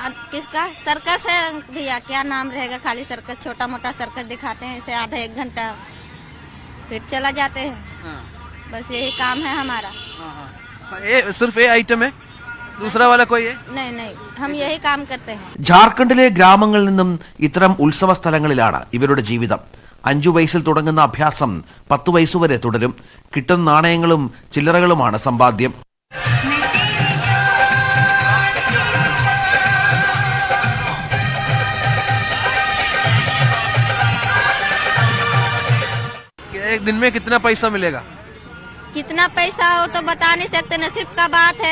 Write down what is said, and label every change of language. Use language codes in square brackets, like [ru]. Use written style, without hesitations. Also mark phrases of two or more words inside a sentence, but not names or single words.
[hi] किसका? सर्कस है भैया, क्या नाम रहेगा? खाली सर्कस, छोटा मोटा सर्कस दिखाते हैं इसे आधा 1 घंटा फिर चला जाते हैं। हाँ। बस यही काम है हमारा। ये सिर्फ ये आइटम है? दूसरा वाला कोई है? नहीं नहीं, हम यही काम करते हैं. [ml] ജാർഖണ്ഡിലെ ഗ്രാമങ്ങളിൽ നിന്നും ഇത്തരം ഉത്സവ സ്ഥലങ്ങളിലാണ് ഇവരുടെ ജീവിതം. 5 വയസ്സിൽ തുടങ്ങുന്ന അഭ്യാസം 10 വയസ്സുവരെ തുടരും. കിട്ടുന്ന നാണയങ്ങളും ചില്ലറകളുമാണ് സമ്പാദ്യം. [hi] एक दिन में कितना पैसा मिलेगा? कितना पैसा हो तो बता नहीं सकते, नसीब का बात है.